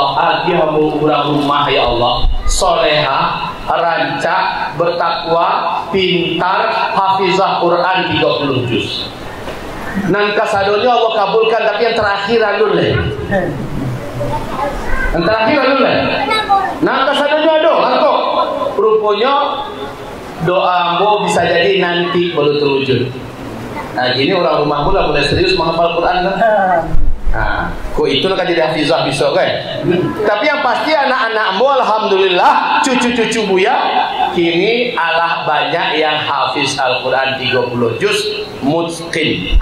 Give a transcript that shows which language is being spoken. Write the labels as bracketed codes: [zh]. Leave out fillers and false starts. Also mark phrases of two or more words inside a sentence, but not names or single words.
[min] Agi ambo urang rumah ya Allah, soleha, rancak, bertakwa, pintar, hafizah Quran 30 juz. Nan kasadonya Allah kabulkan, tapi yang terakhir alun leh. Yang terakhir alun leh. Nan kasadonya ada, langkok. [id] Rupanya doa ambo bisa jadi nanti baru terwujud. Nah, gini orang rumah pula mulai serius menghafal Quran kan? Nah, kok itu kan jadi hafizah bisa kan? Tapi yang pasti anak-anak ambo alhamdulillah, cucu-cucu buya kini Allah banyak yang hafiz Al-Quran 30 juz mutqin.